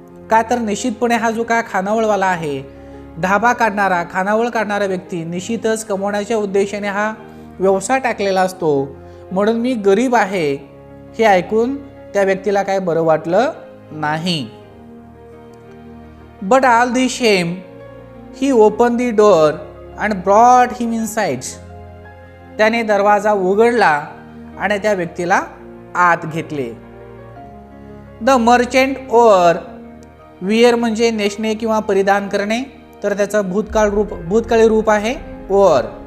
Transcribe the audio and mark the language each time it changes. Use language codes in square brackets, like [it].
[mr] का तर निश्चितपणे हा जो काय खानावळवाला आहे, धाबा काढणारा, खानावळ काढणारा व्यक्ती निश्चितच कमवण्याच्या उद्देशाने हा व्यवसाय टाकलेला असतो. म्हणून मी गरीब आहे हे ऐकून त्या व्यक्तीला काय बरं वाटलं नाही. [en] But all the same he open the door and brought him inside. [mr] त्याने दरवाजा उघडला आणि त्या व्यक्तीला आत घेतले. [en] the merchant wore, [mr] वियर म्हणजे नेसणे किंवा परिधान करणे, तर त्याचं भूतकाळी रूप आहे ओअर.